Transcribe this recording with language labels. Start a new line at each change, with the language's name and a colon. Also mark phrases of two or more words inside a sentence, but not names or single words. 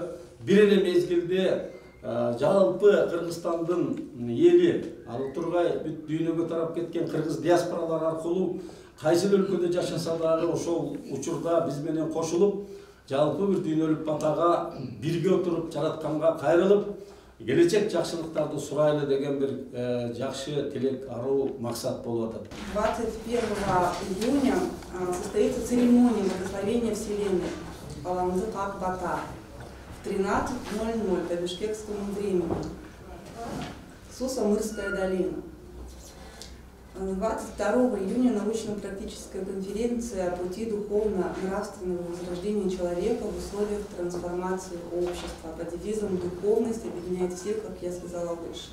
Kyrgyz: бир эле мезгилде жалпы Кыргызстандын эли, ал тургай бүт дүйнөгө тарап кеткен кыргыз диаспоралар аркылуу кайсы өлкөдө жашаса дагы ошол учурда биз менен кошулуп, жалпы бир дүйнөлүк батага бирге отуруп жаратканга кайрылып, келечек жакшылыктарды сурайлы деген бир жакшы тилек, аруу максат болуп атат.
Russian: 21 июня состоится церемония благословения Вселенной Аламдык Акбата в 13:00 по бишкекскому времени. Суусамырская долина. 22 июня научно-практическая конференция о пути духовно-нравственного возрождения человека в условиях трансформации общества под девизом «Духовность объединяет всех», как я сказала выше.